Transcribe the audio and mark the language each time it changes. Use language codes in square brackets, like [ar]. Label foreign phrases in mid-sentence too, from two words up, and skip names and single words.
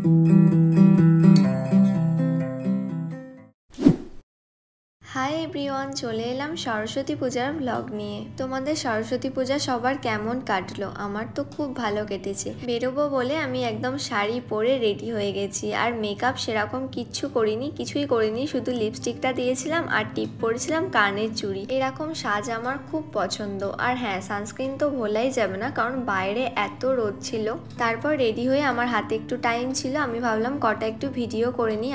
[en] Hi everyone [bn] চলে এলাম সরস্বতী পূজার ব্লগ নিয়ে। তোমাদের সরস্বতী পূজা সবার কেমন কাটলো? আমার তো খুব ভালো কেটেছে। বেরোবো বলে আমি একদম শাড়ি পরে রেডি হয়ে गेছি আর मेकআপ সেরকম কিচ্ছু করিনি, কিছুই করিনি, শুধু লিপস্টিকটা দিয়েছিলাম আর টিপ পরেছিলাম কানের চুড়ি। এরকম সাজ আমার খুব পছন্দ। আর হ্যাঁ, সানস্ক্রিন তো ভোলাই যাবে না, কারণ বাইরে এত রোদ ছিল। তারপর রেডি হয়ে আমার হাতে একটু টাইম ছিল, আমি ভাবলাম কটা একটু ভিডিও করে নিই।